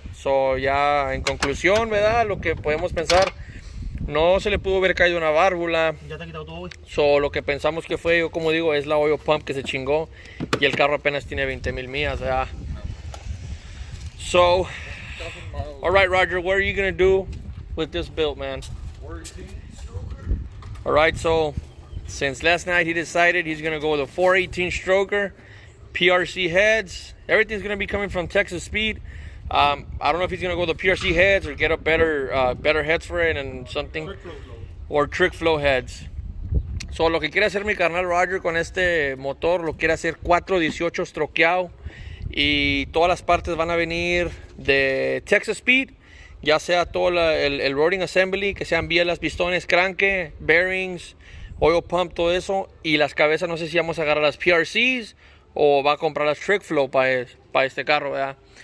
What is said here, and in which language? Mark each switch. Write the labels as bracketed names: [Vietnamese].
[Spanish] So ya en conclusión, ¿verdad? Lo que podemos pensar, no se le pudo haber caído una válvula. Ya te ha quitado todo, güey. So lo que pensamos que fue, yo como digo, es la oil pump que se chingó y el carro apenas tiene 20,000 millas, ¿verdad? [English] So, all right, Roger, what are you gonna do with this build, man? All right, so since last night he decided he's gonna go with a 418 stroker, PRC heads. Everything's gonna be coming from Texas Speed. I don't know if he's gonna go with the PRC heads or get a better heads for it and something, or trick flow heads. [Spanish] So lo que quiere hacer mi carnal Roger con este motor, lo quiere hacer 418 strokeado y todas las partes van a venir de Texas Speed, ya sea todo el rolling assembly, que sean bielas, pistones, cranque, bearings, oil pump, todo eso, y las cabezas no sé si vamos a agarrar las PRCs o va a comprar las trick flow para este carro, ¿verdad?